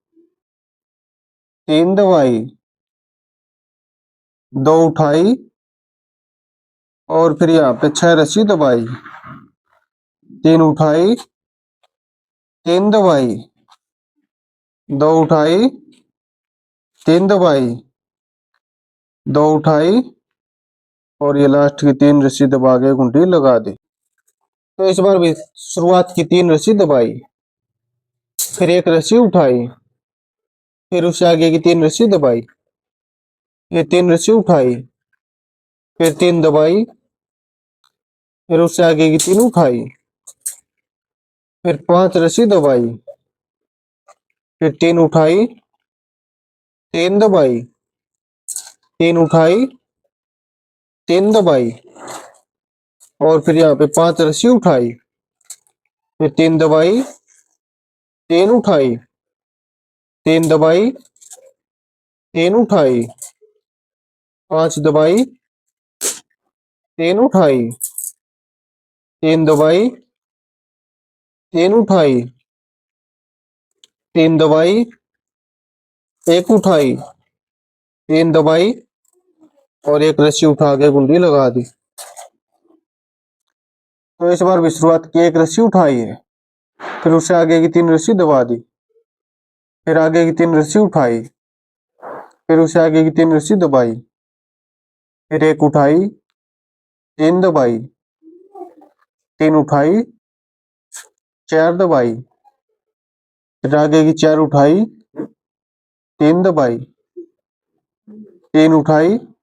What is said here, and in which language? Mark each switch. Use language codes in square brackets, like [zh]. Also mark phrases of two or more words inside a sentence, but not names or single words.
[hi] 3 दबाई, 2 उठाई और फिर यहाँ पे 6 रस्सी दबाई, 3 उठाई, 3 दबाई, 2 उठाई, 3 दबाई, 2 उठाई और ये लास्ट की 3 रस्सी दबा के घुंटी लगा दी। तो इस बार भी शुरुआत की 3 रस्सी दबाई, फिर एक रस्सी उठाई, फिर उससे आगे की 3 रस्सी दबाई, फिर 3 रस्सी उठाई, फिर 3 दबाई, फिर उससे आगे की 3 उठाई, फिर 5 रस्सी दबाई, फिर 3 उठाई, 3 दबाई, 3 उठाई, 3 दबाई, और फिर यहाँ पे 5 रस्सी उठाई, फिर 3 दबाई, 3 उठाई, 3 दबाई, 3 उठाई, 5 दबाई, 3 उठाई, 3 दबाई, 3 उठाई, 3 दबाई, 1 उठाई, 3 दबाई, और एक रस्सी उठा के गुंडी लगा दी। तो इस बार भी शुरुआत की, एक रस्सी उठाई है, फिर उससे आगे की 3 रस्सी दबा दी, फिर आगे की 3 रस्सी उठाई, फिर उससे आगे की 3 रस्सी दबाई, फिर 1 उठाई, 3 दबाई, 3 उठाई, 4 दबाई, फिर आगे की 4 उठाई, 3 दबाई, 3 उठाई,